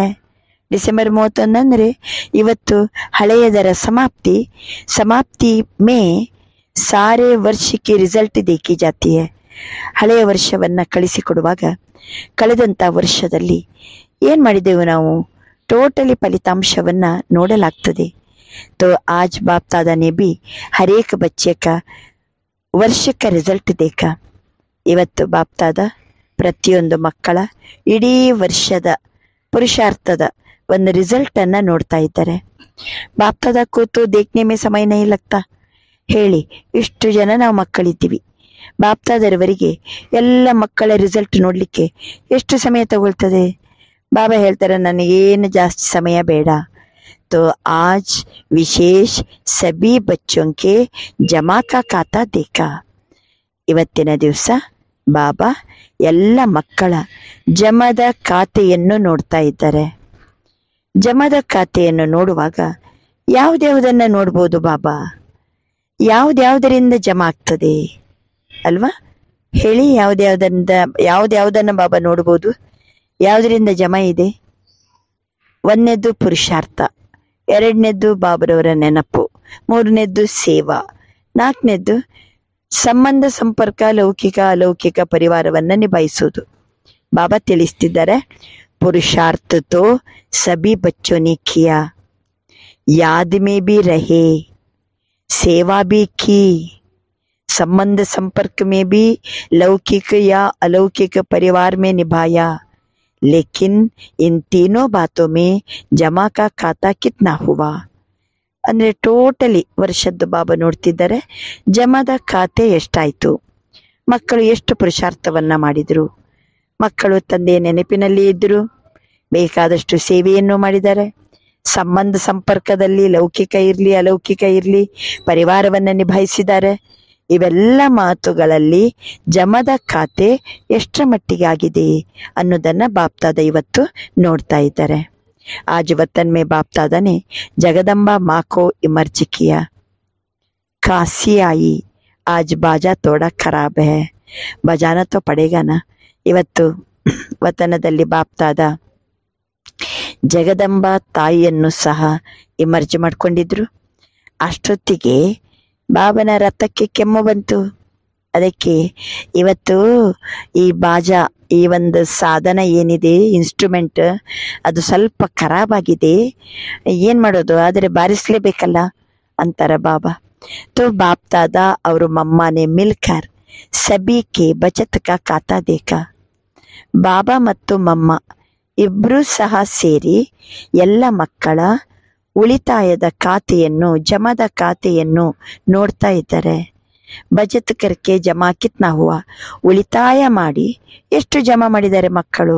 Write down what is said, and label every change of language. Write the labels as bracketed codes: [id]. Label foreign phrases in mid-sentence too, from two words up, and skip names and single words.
[kn] ಡಿಸೆಂಬರ್ 31 ಅಂದರೆ ಇವತ್ತು ಹಳೆಯದರ ಸಮಾಪ್ತಿ. [hi] समाप्ति में सारे वर्ष के रिज़ल्ट देखी जाती है. [kn] ಹಳೆಯ ವರ್ಷವನ್ನ ಕಳಿಸಿಕೊಡುವಾಗ ಕಳೆದಂಥ ವರ್ಷದಲ್ಲಿ ಏನು ಮಾಡಿದೆವು ನಾವು, ಟೋಟಲಿ ಫಲಿತಾಂಶವನ್ನ ನೋಡಲಾಗ್ತದೆ. [hi] तो आज बाप दादा ने भी हर एक बच्चे का ವರ್ಷ का ರಿಸಲ್ಟ್ देखा. [kn] ಇವತ್ತು ಬಾಪ್ ದಾದ ಪ್ರತಿಯೊಂದು ಮಕ್ಕಳ ಇಡೀ ವರ್ಷದ ಪುರುಷಾರ್ಥದ ಒಂದು ರಿಸಲ್ಟ್ ಅನ್ನ ನೋಡ್ತಾ ಇದ್ದಾರೆ. [hi] बाप दादा को तो देखने में समय नहीं लगता. [kn] ಹೇಳಿ, ಇಷ್ಟು ಜನ ನಾವು ಮಕ್ಕಳಿದ್ದೀವಿ, ಬಾಪ್ ದಾದರವರಿಗೆ ಎಲ್ಲ ಮಕ್ಕಳ ರಿಸಲ್ಟ್ ನೋಡ್ಲಿಕ್ಕೆ ಎಷ್ಟು ಸಮಯ ತಗೊಳ್ತದೆ? ಬಾಬಾ ಹೇಳ್ತಾರೆ, ನನಗೇನು ಜಾಸ್ತಿ ಸಮಯ ಬೇಡ. [hi] तो आज विशेष सभी बच्चों के जमा का खाता देखा. [kn] ಇವತ್ತಿನ ದಿವಸ ಬಾಬಾ ಎಲ್ಲ ಮಕ್ಕಳ ಜಮದ ಖಾತೆಯನ್ನು ನೋಡ್ತಾ ಇದ್ದಾರೆ. ಜಮದ ಖಾತೆಯನ್ನು ನೋಡುವಾಗ ಯಾವುದ್ಯಾವುದನ್ನ ನೋಡ್ಬೋದು ಬಾಬಾ? ಯಾವುದ್ಯಾವುದರಿಂದ ಜಮಾ ಆಗ್ತದೆ ಅಲ್ವಾ? ಹೇಳಿ, ಯಾವುದ್ಯಾವುದನ್ನ ಬಾಬಾ ನೋಡ್ಬೋದು? ಯಾವುದರಿಂದ ಜಮಾ ಇದೆ? ಒಂದನೇದ್ದು ಪುರುಷಾರ್ಥ, ಎರಡನೇದ್ದು ಬಾಬರವರ ನೆನಪು, ಮೂರನೇದ್ದು ಸೇವಾ, ನಾಲ್ಕನೇದ್ದು ಸಂಬಂಧ ಸಂಪರ್ಕ, ಲೌಕಿಕ ಅಲೌಕಿಕ ಪರಿವಾರವನ್ನ ನಿಭಾಯಿಸುವುದು. ಬಾಬಾ ತಿಳಿಸ್ತಿದ್ದಾರೆ, [hi] पुरुषार्थ तो सभी बच्चों ने किया, याद में भी रहे, सेवा भी की, संबंध संपर्क में भी लौकिक या अलौकिक परिवार में निभाया. लेकिन इन तीनों बातों में जमा का खाता कितना हुआ? [kn] ಅಂದ್ರೆ ಟೋಟಲಿ ವರ್ಷದ್ದು ಬಾಬಾ ನೋಡ್ತಿದ್ದಾರೆ, ಜಮಾದ ಖಾತೆ ಎಷ್ಟಾಯ್ತು, ಮಕ್ಕಳು ಎಷ್ಟು ಪುರುಷಾರ್ಥವನ್ನ ಮಾಡಿದ್ರು, ಮಕ್ಕಳು ತಂದೆಯ ನೆನಪಿನಲ್ಲಿ ಇದ್ರು, ಬೇಕಾದಷ್ಟು ಸೇವೆಯನ್ನು ಮಾಡಿದ್ದಾರೆ, ಸಂಬಂಧ ಸಂಪರ್ಕದಲ್ಲಿ ಲೌಕಿಕ ಇರಲಿ ಅಲೌಕಿಕ ಇರಲಿ ಪರಿವಾರವನ್ನು ನಿಭಾಯಿಸಿದ್ದಾರೆ. ಇವೆಲ್ಲ ಮಾತುಗಳಲ್ಲಿ ಜಮದ ಖಾತೆ ಎಷ್ಟರ ಮಟ್ಟಿಗೆ ಆಗಿದೆ ಅನ್ನೋದನ್ನ ಬಾಪ್ತಾದ ಇವತ್ತು ನೋಡ್ತಾ ಇದ್ದಾರೆ. [hi] आज वतन में बाप दादा ने जगदम्बा माँ को इमर्ज किया. खांसी आई, आज बाजा थोड़ा खराब है, बजाना तो पड़ेगा ना. [kn] ಇವತ್ತು ವತನದಲ್ಲಿ ಬಾಪ್ ದಾದ ಜಗದಂಬ ತಾಯಿಯನ್ನು ಸಹ ಇಮರ್ಜ್ ಮಾಡ್ಕೊಂಡಿದ್ರು. ಅಷ್ಟೊತ್ತಿಗೆ ಬಾಬನ ರಥಕ್ಕೆ ಕೆಮ್ಮು ಬಂತು. ಅದಕ್ಕೆ ಇವತ್ತು ಈ ಬಾಜಾ, ಈ ಒಂದು ಸಾಧನ ಏನಿದೆ, ಇನ್ಸ್ಟ್ರೂಮೆಂಟ್, ಅದು ಸ್ವಲ್ಪ ಖರಾಬ್ ಆಗಿದೆ, ಏನ್ ಮಾಡೋದು, ಆದರೆ ಬಾರಿಸ್ಲೇಬೇಕಲ್ಲ ಅಂತಾರ ಬಾಬಾ. [hi] तो बाप दादा और मम्मा ने मिलकर सभी के बचत का खाता देखा. [kn] ಬಾಬಾ ಮತ್ತು ಮಮ್ಮ ಇಬ್ರು ಸಹ ಸೇರಿ ಎಲ್ಲ ಮಕ್ಕಳ ಉಳಿತಾಯದ ಖಾತೆಯನ್ನು, ಜಮದ ಖಾತೆಯನ್ನು ನೋಡ್ತಾ ಇದ್ದಾರೆ. [hi] बचत करके जमा कितना हुआ, [kn] ಉಳಿತಾಯ ಮಾಡಿ ಎಷ್ಟು ಜಮಾ ಮಾಡಿದ್ದಾರೆ ಮಕ್ಕಳು.